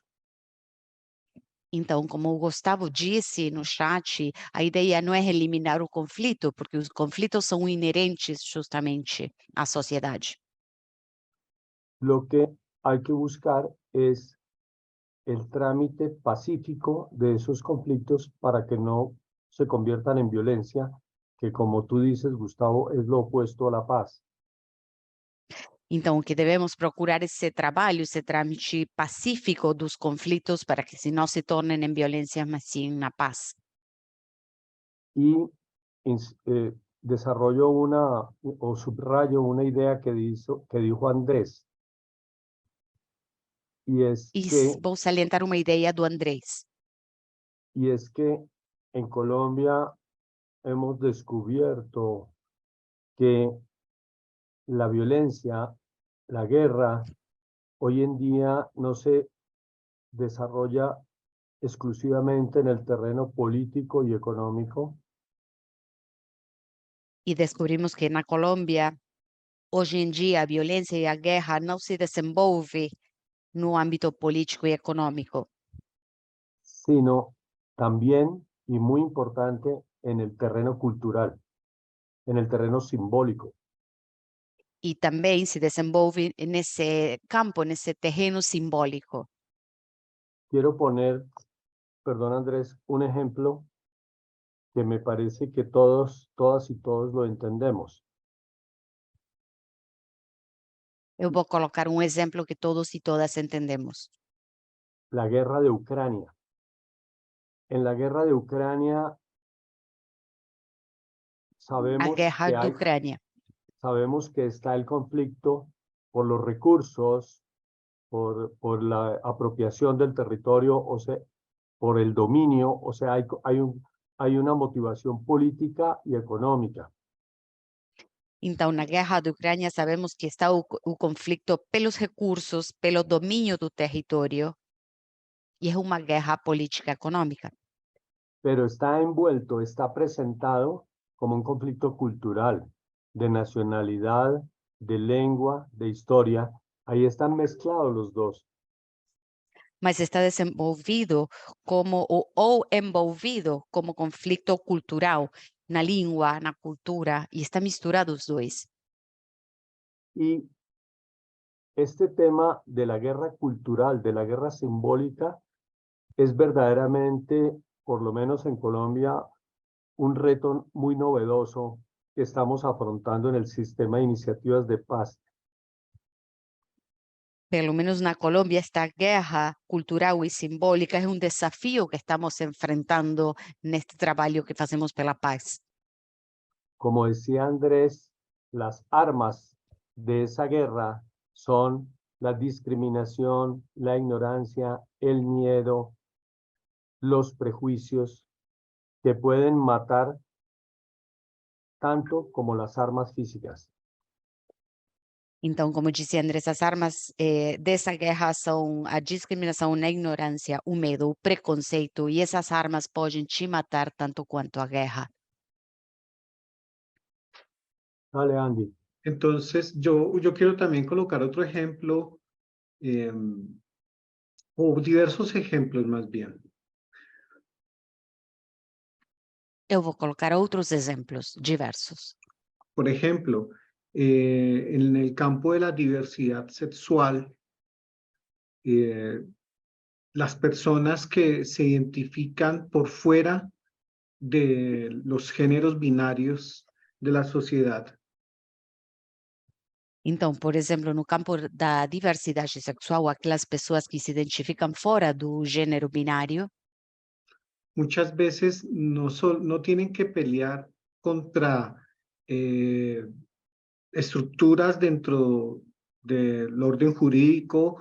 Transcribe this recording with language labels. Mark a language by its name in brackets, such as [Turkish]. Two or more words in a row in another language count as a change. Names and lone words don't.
[Portuguese] Então, como o Gustavo disse no chat, a ideia não é eliminar o conflito, porque os conflitos são inerentes justamente à sociedade. [Spanish] Lo que hay que buscar es el trámite pacífico de esos conflictos para que no se conviertan en violencia, que como tú dices, Gustavo, es lo opuesto a la paz. [Portuguese] Então, o que devemos procurar esse trabalho, esse trâmite pacífico dos conflitos para que se não se tornem em violência, mas sim na paz. [Spanish] Y desarrollo o subrayo una idea que dijo Andrés, y es [Portuguese] E [Spanish] que, [Portuguese] vou salientar uma ideia do Andrés. [Spanish] y es que en Colombia hemos descubierto que la violencia, la guerra, hoy en día no se desarrolla exclusivamente en el terreno político y económico, [Portuguese] E descobrimos que na Colômbia, hoje em dia, a violência e a guerra não se desenvolve no âmbito político e econômico, [Spanish] sino también, y muy importante, en el terreno cultural, en el terreno simbólico. [Portuguese] e também se desenvolve nesse campo, nesse terreno simbólico. [Spanish] Quiero poner, perdón Andrés, un ejemplo que me parece que todas y todos lo entendemos. [Portuguese] Eu vou colocar um exemplo que todos e todas entendemos. [Spanish] La guerra de Ucrania. En la guerra de Ucrania [Portuguese] A [Spanish] sabemos [Portuguese] guerra da Ucrânia. [Spanish] sabemos que está el conflicto por los recursos, por la apropiación del territorio, o sea, por el dominio, o sea, hay una motivación política y económica. [Portuguese] Então, na guerra da Ucrânia, sabemos que está o conflito pelos recursos, pelo domínio do território, e é uma guerra política econômica. [Spanish] Pero está presentado como un conflicto cultural, de nacionalidad, de lengua, de historia. Ahí están mezclados los dos. [Portuguese] Mas está desenvolvido ou envolvido como conflito cultural, na língua, na cultura, e está misturado os dois. [Spanish] Y este tema de la guerra cultural, de la guerra simbólica, es verdaderamente, por lo menos en Colombia, un reto muy novedoso que estamos afrontando en el sistema de iniciativas de paz. [Portuguese] Pelo menos na Colômbia, esta guerra cultural e simbólica é um desafio que estamos enfrentando neste trabalho que fazemos pela paz. [Spanish] Como decía Andrés, las armas de esa guerra son la discriminación, la ignorancia, el miedo, los prejuicios que pueden matar tanto como las armas físicas. [Portuguese] Então, como disse Andrés, as armas dessa guerra são a discriminação, a ignorância, o medo, o preconceito, e essas armas podem te matar tanto quanto a guerra. [Spanish] Dale, Andy. Entonces, yo quiero también colocar otro ejemplo, o diversos ejemplos más bien. [Portuguese] Eu vou colocar outros exemplos diversos. [Spanish] Por ejemplo, en el campo de la diversidad sexual, las personas que se identifican por fuera de los géneros binarios de la sociedad, [Portuguese] Então, por exemplo, no campo da diversidade sexual, aquelas pessoas que se identificam fora do gênero binário, [Spanish] muchas veces no tienen que pelear contra estructuras dentro del orden jurídico